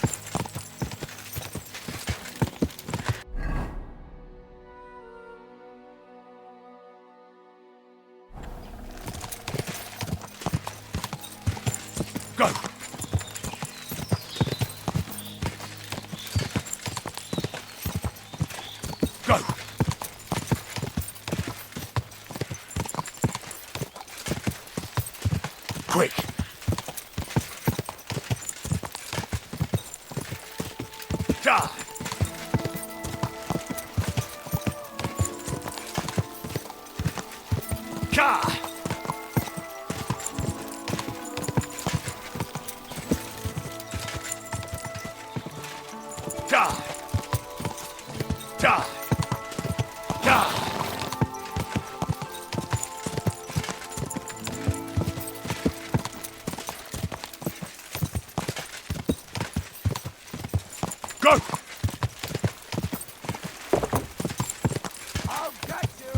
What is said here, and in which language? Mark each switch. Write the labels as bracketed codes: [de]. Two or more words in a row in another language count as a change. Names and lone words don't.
[en] Go! Go! Quick! Ja! Ja! Ja! Ja! Ja! Go! I'll get you!